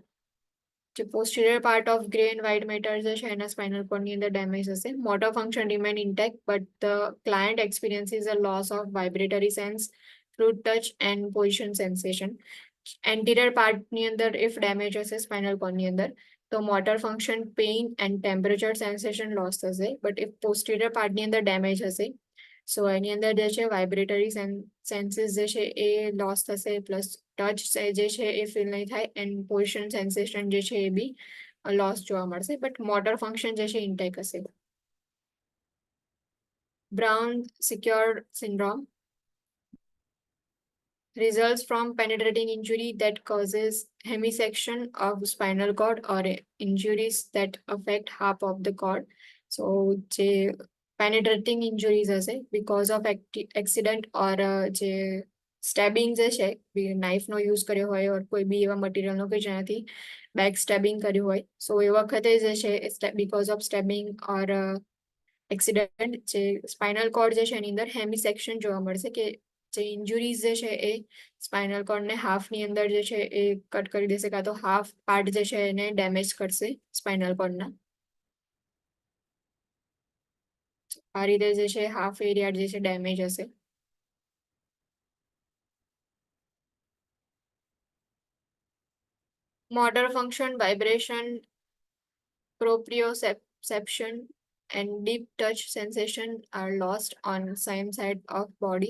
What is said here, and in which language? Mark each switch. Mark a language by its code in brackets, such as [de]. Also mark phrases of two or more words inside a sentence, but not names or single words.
[en] The posterior part of gray and white matter [gu] જે છે એના [en] spinal cord [gu] ની અંદર [en] damage હશે. Motor function remain intact, but the client experiences a loss of vibratory sense, fluid touch and position sensation. Anterior part [gu] ની અંદર [en] if damage હશે spinal cord [gu] ની અંદર તો [en] motor function, pain and temperature sensation loss થશે. But if posterior part [gu] ની અંદર damage હશે સો એની અંદર જે છે [en] vibratory senses [gu] જે છે એ લોસ થશે, [en] plus touch [gu] જે છે એ ફીલ નહીં થાય [en] and position sensation [gu] જે છે એ બી લોસ જોવા મળશે. [en] but motor function [gu] જે છે ઇન્ટેક હશે. બ્રાઉન સિક્યોર સિન્ડ્રોમ. [en] results from penetrating injury that causes hemisection of spinal cord or injuries that affect half of the cord. [gu] So જે [en] penetrating injuries [gu] હશે [en] because of accident or [gu] જે સ્ટેબિંગ જે છે નાઇફનો યુઝ કર્યો હોય or કોઈ બી એવા મટીરિયલનો કે જેનાથી બેક સ્ટેબિંગ કર્યું હોય સો એ વખતે જે છે [en] because of stabbing or [gu] એક્સિડન્ટ જે [en] spinal cord [gu] જે છે એની અંદર હેમિસેક્શન જોવા મળશે કે જે ઇન્જુરીઝ જે છે એ સ્પાઇનલ કોર્ડને હાફની અંદર જે છે એ કટ કરી દેશે કાં તો [en] half part [gu] જે છે એને ડેમેજ કરશે સ્પાઇનલ કોર્ડના આ રીતે જે છે હાફ એરિયા જે છે ડેમેજ હશે [en] motor function, vibration, proprioception, and deep touch sensation are lost on same side of body.